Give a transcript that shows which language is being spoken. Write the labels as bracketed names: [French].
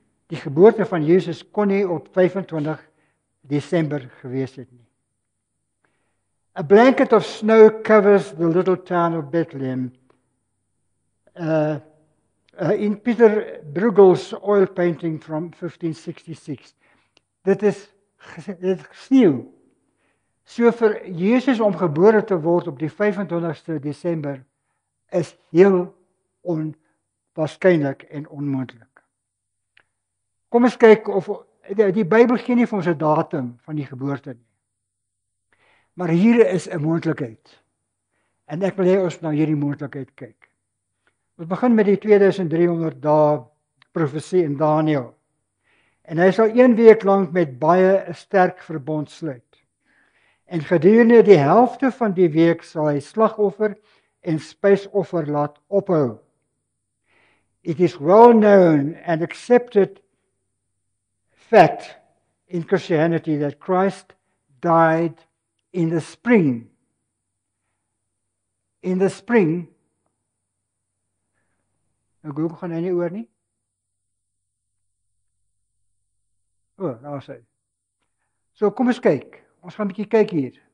[Afrikaans] Die geboorte van Jesus kon nie op 25 Desember gewees het nie. [English] A blanket of snow covers the little town of Bethlehem. In Peter Bruegel's oil painting from 1566. [Afrikaans] Dit is sneeu. So vir Jesus om gebore te word op die 25ste Desember is heel onwaarskynlik en onmoontlik. Kom ons kyk of die Bybel gee nie vir ons 'n datum van die geboorte nie. Maar hier is 'n moontlikheid. En ek wil hê ons na hierdie moontlikheid kyk. Ons begin met die 2300 dae profesie in Daniël. En hy sal 1 week lank met baie 'n sterk verbond sluit. En gedurende die helfte van die week sal hy slagoffer en spysoffer laat ophou. [English] It is well known and accepted fact in Christianity that Christ died in the spring. In the spring. [Afrikaans] Nou Google gaan hy nie oor nie. Daar is hy. So kom ons kyk. Ons gaan 'n bietjie kyk hier.